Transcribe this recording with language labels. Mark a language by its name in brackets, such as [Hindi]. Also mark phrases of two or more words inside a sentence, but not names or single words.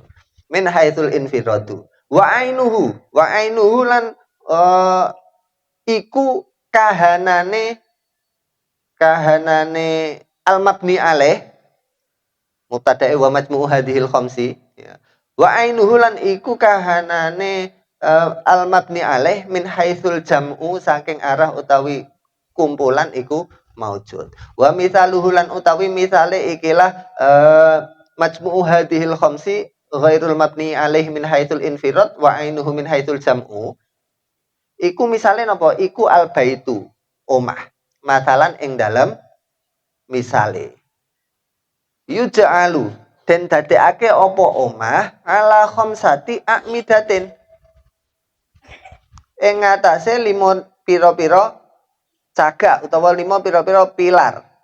[Arabic] من حيث الانفراد وعينه [Javanese] lan iku kahanane [Arabic] المبني عليه مبتدئ ومجموع هذه الخمس ya. وعينه [Javanese] lan iku kahanane [Arabic] المبني عليه من حيث الجمع [Javanese] saking arah utawi kumpulan iku maujud. [Arabic] ومثاله [Javanese] lan utawi misale ikilah [Arabic] مجموع هذه الخمس غير المبني عليه من حيث الانفراد وعينه من حيث الجمع. [Javanese] Iku misale napa? Iku [Arabic] البيت [Javanese] omah. Masalan ing dalam misale. Yuja'alu den dadekake apa omah [Arabic] على خمسة أعمدة. [Javanese] Ing ngatasé 5 pira-pira cagak utawa 5 pira-pira pilar.